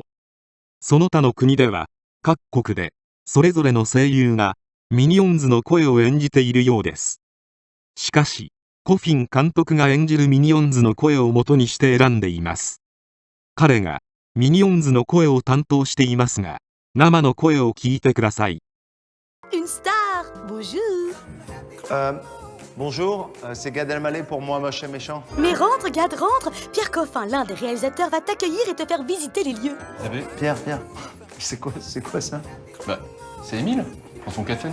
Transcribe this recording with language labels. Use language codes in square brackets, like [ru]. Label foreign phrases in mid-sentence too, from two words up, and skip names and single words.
[ja] その他の国では、各国で、それぞれの声優が、ミニオンズの声を演じているようです。しかし、コフィン監督が演じるミニオンズの声を元にして選んでいます。彼が、ミニオンズの声を担当していますが、生の声を聞いてください。 [fr] Une star, bonjour. Bonjour, c'est Gad Elmaleh pour Moi Moche et Méchant. Mais rentre, Gad, rentre. Pierre Coffin, l'un des réalisateurs, va t'accueillir et te faire visiter les lieux. Eh ben, Pierre, c'est quoi ça? bah, c'est Émile, prends son café.